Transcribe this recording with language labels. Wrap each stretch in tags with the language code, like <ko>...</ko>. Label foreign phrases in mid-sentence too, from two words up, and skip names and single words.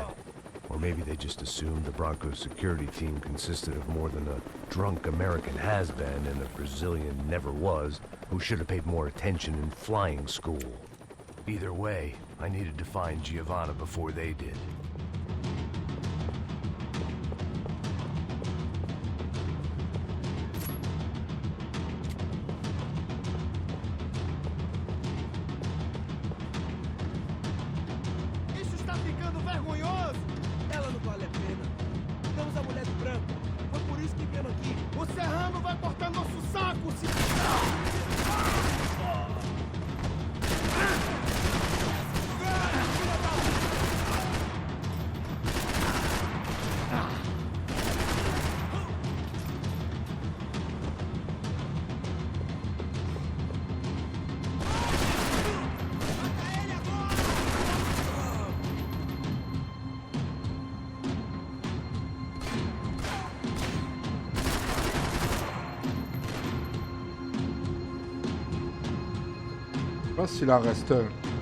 <en>Or maybe they just assumed the Broncos security team consisted of more than a drunk American has-been and a Brazilian never-was who should have paid more attention in flying school. Either way, I needed to find Giovanna before they did.</en> <pt>Isso está ficando vergonhoso! Ela não vale a pena. Damos a mulher de branco. Foi por isso que viemos aqui. O Serrano vai cortar nosso saco, se...</pt> <fr>Je sais pas s'il en reste un.</fr>